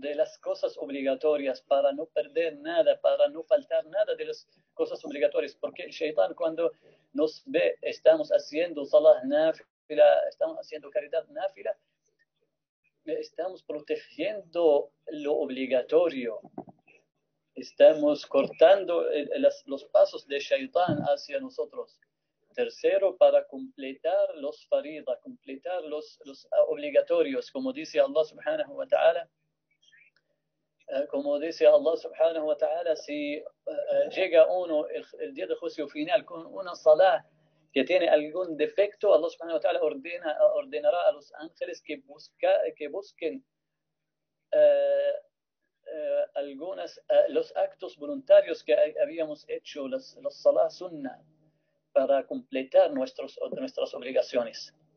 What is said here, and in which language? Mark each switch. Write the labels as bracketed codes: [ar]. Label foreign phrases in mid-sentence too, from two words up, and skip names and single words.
[es] de las cosas obligatorias, para no perder nada, para no faltar nada de las cosas obligatorias, porque el shaitán, cuando nos ve, estamos haciendo [ar] صلاة نافلة, [es] estamos haciendo caridad náfila, estamos protegiendo lo obligatorio, estamos cortando los pasos de shaitán hacia nosotros. Tercero, para completar los farida, completar los obligatorios, como dice Allah [ar] سبحانه وتعالى. [es] Como dice Allah [ar] سبحانه وتعالى, [es] si llega uno el día de juicio final con una salah que tiene algún defecto, Allah [ar] سبحانه وتعالى [es] ordenará a los ángeles que busquen los actos voluntarios que habíamos hecho, los [ar] صلاة سنة, [es] para completar nuestras obligaciones.